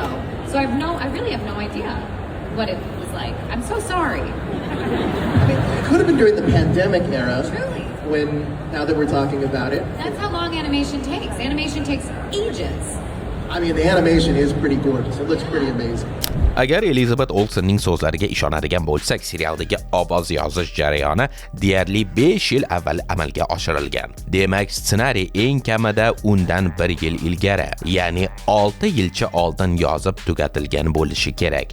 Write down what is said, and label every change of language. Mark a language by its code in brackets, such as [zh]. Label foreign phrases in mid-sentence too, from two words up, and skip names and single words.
[en] So I really have no idea what it was like. I'm so sorry. I mean, it could have been during the pandemic era. Truly. Now that we're talking about it. That's how long animation takes. Animation takes ages. I mean, the animation is pretty gorgeous. It looks pretty amazing. [uz] Agar Elizabeth Olsenning so'zlariga ishonadigan bo'lsak, serialdagi ovoz yozish jarayoni deyarli 5 yil avval amalga oshirilgan. Demak, ssenariy eng kamida undan 1 yil ilgari, ya'ni 6 yilcha oldin yozib tugatilgan bo'lishi kerak.